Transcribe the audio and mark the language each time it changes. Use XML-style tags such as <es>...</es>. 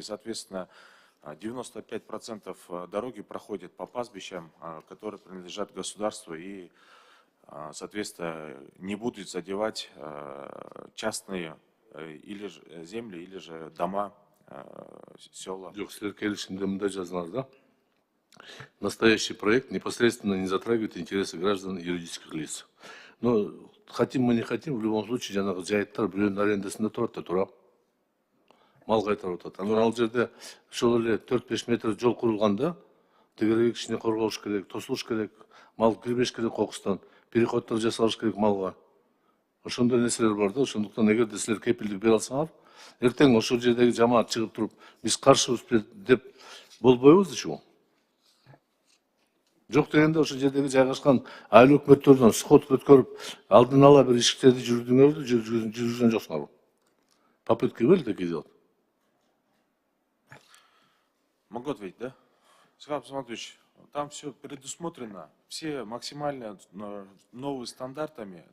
<ru>Соответственно, 95% дороги проходит по пастбищам, которые принадлежат государству и, соответственно, не будут задевать частные или же земли, или же дома, села.</ru> <ky>Жок, силер келишимде мындай жазылар да.</ky> <ru>Настоящий проект непосредственно не затрагивает интересы граждан и юридических лиц. Но хотим мы не хотим, в любом случае,</ru> <ky>жанагы жайыттар бирөөнүн арендасында турат да, туурабы? Мал кайтарып атат. Анан ал жерде ошол эле 4-5 метр жол курулганда тегерек кичине корголуш керек, тосулуш керек, мал кирбеш керек кокустан, переходдор жасалыш керек малга. Ошондой нерселер бар да, ошондуктан эгерде силер кепилдик бере алсаңар, эртең ошол жердеги жамаат чыгып туруп, биз каршыбыз деп болбойбуз дечү. Жок дегенде ошол жердеги жайгашкан айыл өкмөттөрдөн сход өткөрүп, алдын ала бир иштерди жүрдүңөрбү, жүргүзгөн жоксуңарбы?</ky> <ru>Попытка были такие делать? Могу ответить, да? Исхак Саматович, там все предусмотрено, все максимально новые стандартами.</ru>